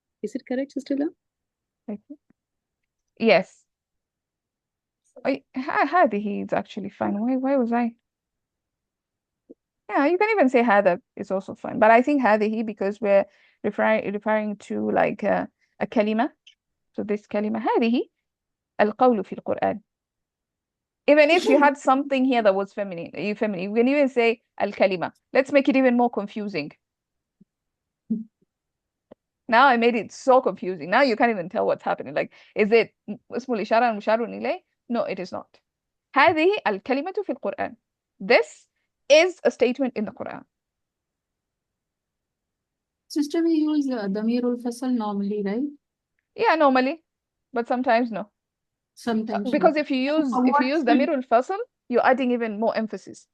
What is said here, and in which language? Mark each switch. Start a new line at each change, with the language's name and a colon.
English: Is it correct, Sister La? Yes. هذه is actually fine. Why was I? Yeah, you can even say هذا is also fine. But I think هذه, because we're referring to like a kalima. So this kalima
Arabic: هذه القول في القرآن.
English: Even if you had something here that was feminine, you can even say al-kalima. Let's make it even more confusing. Now I made it so confusing. Now you can't even tell what's happening. Like, is it
Arabic: اسم الإشارة المشار إليه?
English: No, it is not.
Arabic: هذه الكلمة في القرآن.
English: This is a statement in the Quran. Sister, we use Damirul Fasal normally, right? Yeah, normally, but sometimes no. Sometimes. Because if you use Damirul Fasal, you're adding even more emphasis.